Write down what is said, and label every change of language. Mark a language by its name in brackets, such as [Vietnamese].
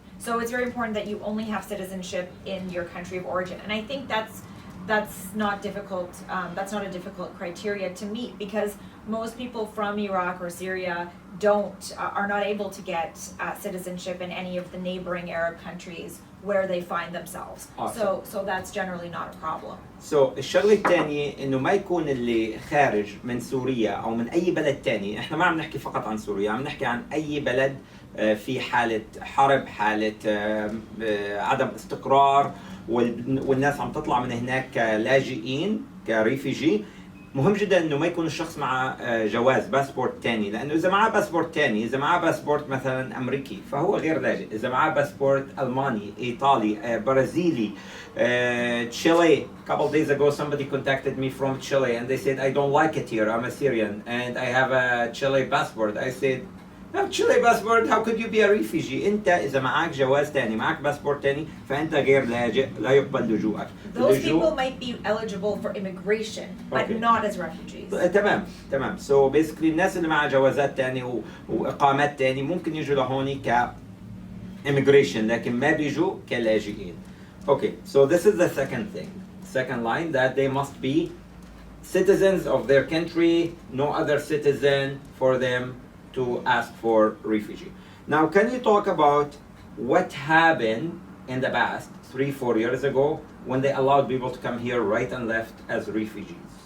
[English] So it's very important that you only have citizenship in your country of origin, and I think that's not difficult. That's not a difficult criteria to meet, because most people from Iraq or Syria are not able to get citizenship in any of the neighboring Arab countries where they find themselves. Awesome. So that's generally not a problem. So [Arabic] الشغلة الثانية إنه ما يكون اللي خارج من سوريا أو من أي بلد ثاني، إحنا ما عم نحكي فقط عن سوريا، عم نحكي عن أي بلد في حالة حرب، حالة عدم استقرار، والناس عم تطلع من هناك كلاجئين كريفيجي. مهم جدا انه ما يكون الشخص معه جواز باسبورت تاني، لانه اذا معه باسبورت تاني، اذا معه باسبورت مثلا امريكي فهو غير لاجئ، اذا معه باسبورت الماني، ايطالي، برازيلي، Chile. [English] A couple of days ago somebody contacted me from Chile and they said I don't like it here, I'm a Syrian and I have a Chile passport. I said have Chile passport, how could you be a refugee? [Arabic] انت اذا معك جواز تاني، معك باسبورت تاني، فانت غير لاجئ، لا يقبل لجوءك. [English] Those people might be eligible for immigration, but not as refugees. [Arabic] تمام. [English] So basically [Arabic] الناس اللي معها جوازات تاني واقامات تاني ممكن يجوا لهون ك immigration، لكن ما بيجوا كلاجئين. [English] Okay, so this is the second line, that they must be citizens of their country, no other citizen for them to ask for refugee. Now, can you talk about what happened in the past 3-4 years ago when they allowed people to come here right and left as refugees?